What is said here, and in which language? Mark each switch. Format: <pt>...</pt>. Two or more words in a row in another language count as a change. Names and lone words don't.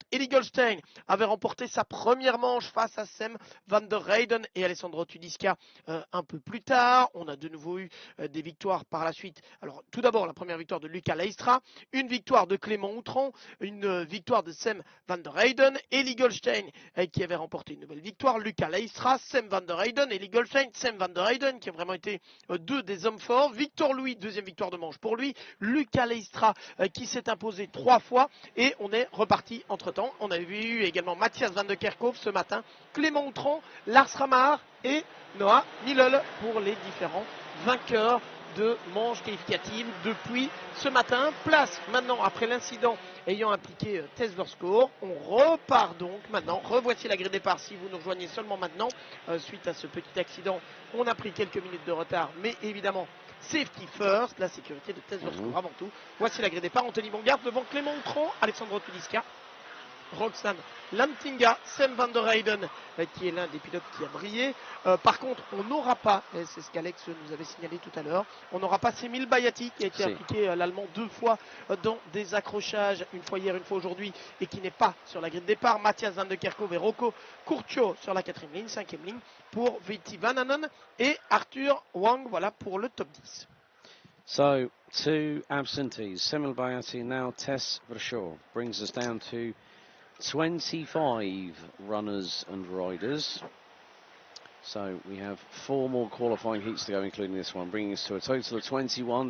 <fr>Eli Goldschmidt avait remporté sa première manche face à Sem van der Reyden et Alessandro Tudisca un peu plus tard. On a de nouveau eu des victoires par la suite. Alors tout d'abord la première victoire de Luca Leistra, une victoire de Clément Outran, une victoire de Sem van der Reyden, Eli Goldschmidt qui avait remporté une nouvelle victoire, Luca Leistra, Sem van der Reyden, Eli Goldschmidt, Sem van der Reyden qui a vraiment été deux des hommes forts. Victor Louis, deuxième victoire de manche pour lui, Luca Leistra qui s'est imposé 3 fois et on est reparti entre temps. On avait eu également Mathias van de Kerkhoff ce matin, Clément Outran, Lars Ramar et Noah Millel pour les différents vainqueurs de manche qualificative depuis ce matin. Place maintenant, après l'incident ayant impliqué Tesla Score, on repart donc maintenant. Revoici la grille de départ si vous nous rejoignez seulement maintenant. Suite à ce petit accident, on a pris quelques minutes de retard, mais évidemment,</fr> <en>safety first,</en> <fr>la sécurité de Tesla Score avant tout. Voici la grille de départ. Anthony Bongard devant Clément Outran, Alessandro Tudiska, Roxane Lantinga, Sam van der Heyden qui est l'un des pilotes qui a brillé. Par contre, on n'aura pas, et c'est ce qu'Alex nous avait signalé tout à l'heure, on n'aura pas Semil Bayati qui a été appliqué l'allemand 2 fois dans des accrochages, une fois hier, une fois aujourd'hui, et qui n'est pas sur la grille de départ. Mathias Van de Kerkhove et Rocco Curcio sur la 4e ligne, 5e ligne pour Viti Vananen et Arthur Wang, voilà pour le top 10.</fr> <en>So, 2 absentees, Semil Bayati, now Tess Verschoor, brings us down to 25 runners and riders. So we have 4 more qualifying heats to go, including this one, bringing us to a total of 21.</en>